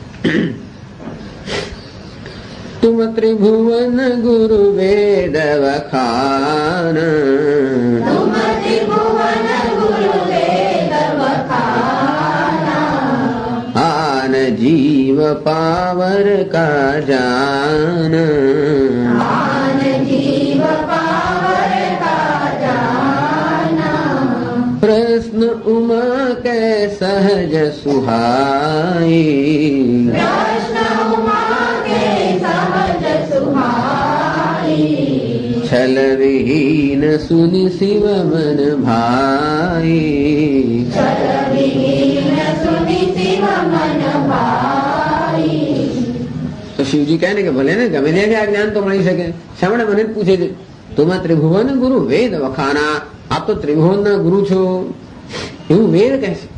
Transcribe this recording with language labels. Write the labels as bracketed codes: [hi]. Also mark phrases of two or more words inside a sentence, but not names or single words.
[awa] तुम त्रिभुवन गुरु वेद वखान, आन जीव पावर का जान, प्रश्न उमा के सहज सुहाई, छल विहीन सुनि शिव मन भाई, [gu] તો શિવજી કહે ને કે ભલે ને ગમે તે આ જ્ઞાન તો મળી શકે, શા માટે મને જ પૂછે છે? [awa] तुमा त्रिभुवन गुरु वेद वखाना, [gu] આપ તો ત્રિભુવનના ગુરુ છો એવું વેદ કહે છે.